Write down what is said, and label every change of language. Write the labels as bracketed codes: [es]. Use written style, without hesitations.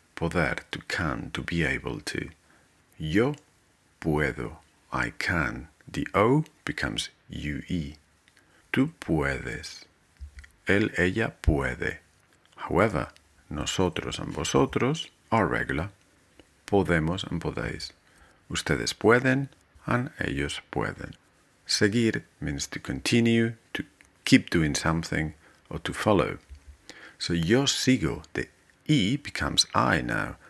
[en] Poder, to can, to be able to. [es] Yo puedo. [en] I can. The O becomes UE. [es] Tú puedes. Él, ella puede. [en] However, nosotros and vosotros are regular. [es] Podemos and podéis. Ustedes pueden and ellos pueden. [en] Seguir means to continue, to keep doing something, or to follow. So [es] yo sigo, [en] the I becomes I now.